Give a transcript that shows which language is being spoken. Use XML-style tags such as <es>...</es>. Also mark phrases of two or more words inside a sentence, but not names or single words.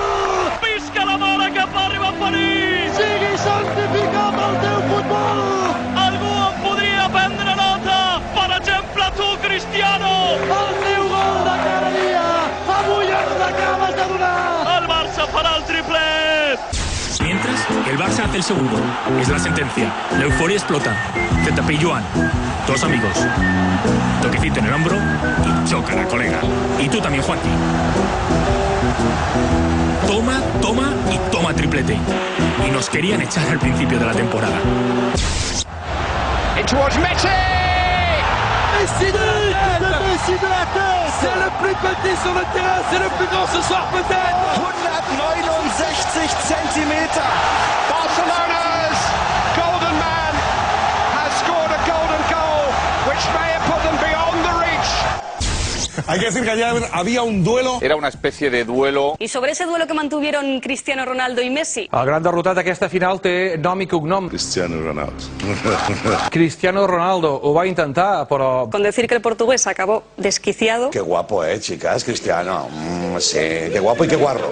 <ca>Visca la mare que fa arribar a París! Sigui santificat el teu futbol! Algú en podria prendre nota! Per exemple, tu, Cristiano! El teu gol de cada dia! Avui ens l'acabes de donar! El Barça farà el triplet!</ca> <es>Mientras, el Barça hace el segundo. Es la sentencia. La euforia explota. Zetape y Joan, dos amigos. Toquecito en el hombro y chócala, colega. Y tú también, Juanqui. Toma, toma y toma triplete. Y nos querían echar al principio de la temporada.</es> <en>It was Messi!</en> <fr>Messi de la tête! Messi de la tête! C'est le plus petit sur le terrain, c'est le plus grand ce soir peut-être!</fr> <de>169 Zentimeter!</de> <en>Barcelona's golden man has scored a golden goal, which may have put them beyond the reach.</en> <es>Hay que decir que ayer había un duelo. Era una especie de duelo. I sobre ese duelo que mantuvieron Cristiano Ronaldo i Messi.</es> <ca>El gran derrotat d'aquesta final té nom i cognom. Cristiano Ronaldo. Cristiano Ronaldo ho va intentar, però...</ca> <es>Con decir que el portugués acabó desquiciado. Qué guapo, chicas, Cristiano. Sí, qué guapo y qué guarro.</es>